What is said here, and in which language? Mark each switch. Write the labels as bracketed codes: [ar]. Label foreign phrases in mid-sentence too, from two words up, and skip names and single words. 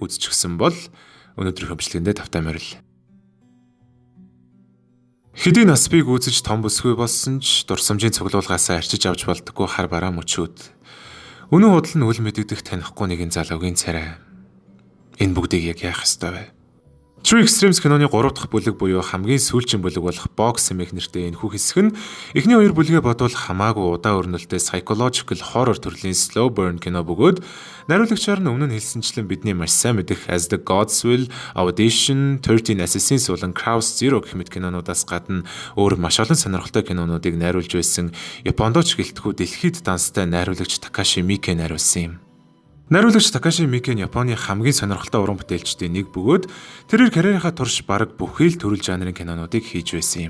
[mn] Үзчихсэн бол өнөөдрийнхөө бичлэгэндээ тавтай морил. Хэдий насбыг үзэж том бүсгүй болсон ч дурсамжийн цуглуулгаасаа арчиж авч болдоггүй хар бараа мөчүүд. Үнэн худал нь үл мэдэгдэх танихгүй нэгэн залуугийн царай. Энэ бүгдийг яг яах ёстой вэ? True Extremes киноны 3 дахь бүлэг буюу хамгийн сүүлчийн бүлэг болох Box Эмэх нэртэй энэхүү хэсэг нь эхний хоёр бүлгээ бодвол хамаагүй удаа өрнөлттэй [en] psychological horror [mn] төрлийн [en] slow burn [mn] кино бөгөөд найруулагчаар нь өмнө нь хэлсэнчлэн бидний маш сайн мэдэх As the Gods Will, Audition, 13 Assassins болон Crow's Zero гэх мэт кинонуудаас гадна өөр маш олон сонирхолтой кинонуудыг найруулж байсан Япондооч гэлтгүү дэлхийд данстай найруулагч Такаши Миike найруулсан юм. Найруулагч Такаши Миike нь Японы хамгийн сонирхолтой уран бүтээлчдийн нэг бөгөөд тэрээр карьерийнхаа турш бараг бүхий л төрөл жанрын кинонуудыг хийж байсан юм.